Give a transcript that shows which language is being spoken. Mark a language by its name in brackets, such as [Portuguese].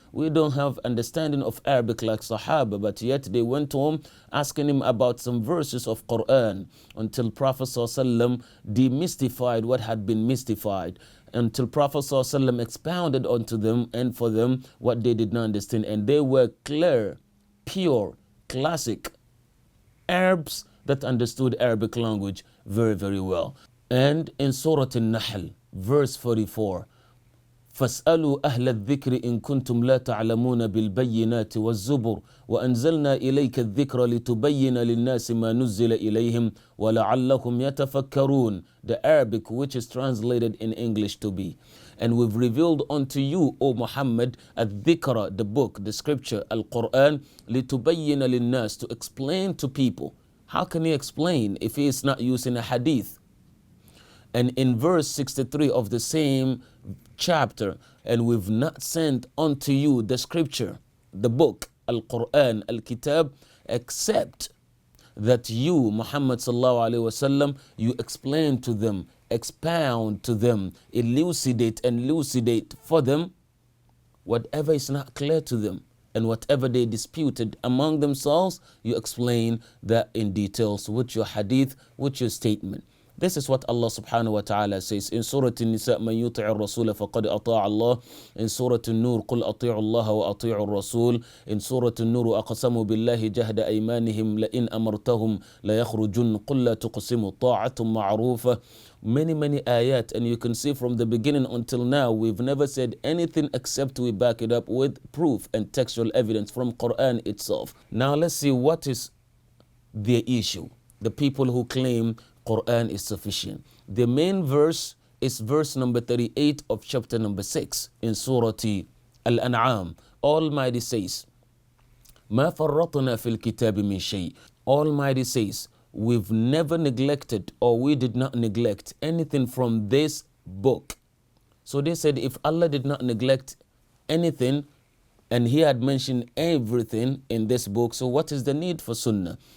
[English] We don't have understanding of Arabic like Sahaba, but yet they went home asking him about some verses of Qur'an until Prophet ﷺ demystified what had been mystified, until Prophet ﷺ expounded onto them and for them what they did not understand. And they were clear, pure, classic Arabs that understood Arabic language very, very well. And in Surah An-Nahl, verse 44, [Arabic] فاسألوا أهل الذكر إن كنتم لا تعلمون بالبينات والزبر وأنزلنا إليك الذكر لتبين للناس ما نزل إليهم ولعلهم يتفكرون. [English] The Arabic which is translated in English to be, and we've revealed unto you, O Muhammad, الذكر, the book, the scripture, Al-Qur'an, [Arabic] لتبين للناس, [English] to explain to people. How can he explain if he is not using a hadith? And in verse 63 of the same chapter, and we've not sent unto you the scripture, the book, Al-Qur'an, Al-Kitab, except that you, Muhammad sallallahu alaihi wasallam, you explain to them, expound to them, elucidate and elucidate for them whatever is not clear to them. And whatever they disputed among themselves, you explain that in details with your hadith, with your statement. This is what Allah subhanahu wa ta'ala says in Surah An-Nisa, [Arabic] من يطع الرسول فقد أطاع الله. [English] In Surah An-Nur, [Arabic] قل أطيعوا الله وأطيعوا الرسول. In Surah An-Nur, أقسموا بالله جهد أيمانهم لئن أمرتهم ليخرجن قل لا تقسموا طاعة معروفة. [English] Many ayat, and you can see from the beginning until now, we've never said anything except we back it up with proof and textual evidence from Qur'an itself. Now let's see what is the issue. The people who claim Qur'an is sufficient. The main verse is verse number 38 of chapter number 6 in Surah Al-An'am. Almighty says, [Arabic] ما فرطنا في الكتاب من شيء. [English] Almighty says, we've never neglected, or we did not neglect anything from this book. So they said, if Allah did not neglect anything and he had mentioned everything in this book, so what is the need for Sunnah?